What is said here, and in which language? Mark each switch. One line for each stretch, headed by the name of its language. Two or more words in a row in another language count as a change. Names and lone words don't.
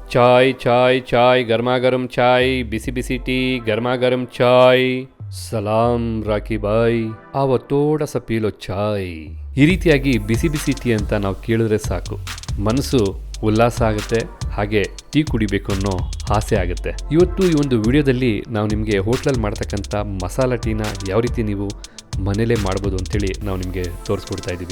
Hindi: चाय चाय चाय गर्मा गर्म चाय
Kannada: ಬಿಸಿ ಬಿಸಿ
Hindi: टी गर्मा गर्म चाय सलाम रॉकी भाई आओ थोड़ा सा पीलो चाय.
Kannada: ಈ ರೀತಿಯಾಗಿ ಬಿಸಿ ಬಿಸಿ ಟೀ ಅಂತ ನಾವು ಕೇಳಿದ್ರೆ ಸಾಕು, ಮನಸ್ಸು ಉಲ್ಲಾಸ ಆಗುತ್ತೆ, ಹಾಗೆ ಟೀ ಕುಡಿಬೇಕು ಅನ್ನೋ ಆಸೆ ಆಗುತ್ತೆ. ಇವತ್ತು ಈ ಒಂದು ವಿಡಿಯೋದಲ್ಲಿ ನಾವು ನಿಮಗೆ ಹೋಟ್ಲಲ್ಲಿ ಮಾಡ್ತಕ್ಕಂಥ ಮಸಾಲ ಟೀನ ಯಾವ ರೀತಿ ನೀವು ಮನೇಲೇ ಮಾಡ್ಬೋದು ಅಂತೇಳಿ ನಾವು ನಿಮಗೆ ತೋರಿಸ್ಕೊಡ್ತಾ ಇದ್ದೀವಿ.